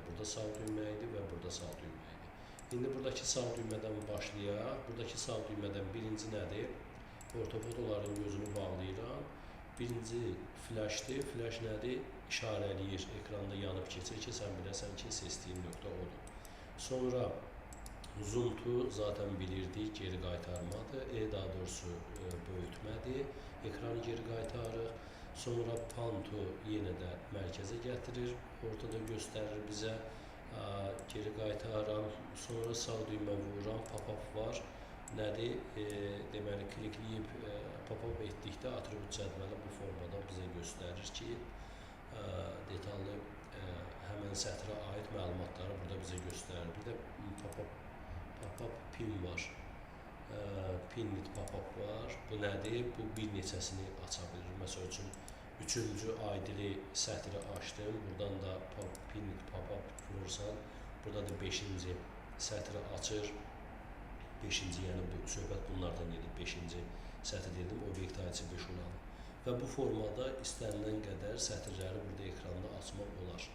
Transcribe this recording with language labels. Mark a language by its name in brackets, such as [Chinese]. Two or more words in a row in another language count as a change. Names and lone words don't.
[Azerbaijani] Burada sağ düymə idi və burada sağ düymə idi. İndi buradakı sağ düymədən başlayaq. Buradakı sağ düymədən birinci nədir? Ortofotoların gözünü bağlayıram. Birinci flashdır. Flash nədir? İşarələyir. Ekranda yanıb keçir ki, sən biləsən ki, seçdiyin nöqtə odur. Sonra [English] zoom to [Azerbaijani] zaten bilirdik, geri qaytarmadır. Daha doğrusu böyütmədir. Ekranı geri qaytarır. Sonra [English] pan to [Azerbaijani] yenə də mərkəzə gətirir. Ortada göstərir bizə. Geri qaytaram. Sonra sağ düymə vururam. Pop-up var. Nədir? Deməli, klikləyib pop-up etdikdə atribut cədvəli bu formada bizə göstərir ki, detallı həmən sətrə aid məlumatları burada bizə göstərir. Bir də [English] pop-up pin [Azerbaijani] var. Pinlit pop-up var. Bu nədir? Bu bir neçəsini aça bilir. Məsəl üçün, 3-cü ID-li sətri açdım. Buradan da pinlit pop-up vurursan, burada da 5-ci sətri açır. 5-ci, yəni bu söhbət bunlardan gedir. 5-ci sətr dedim, obyekt ID 5 olanı. Və bu formada istənilən qədər sətirləri burada ekranda açmaq olar.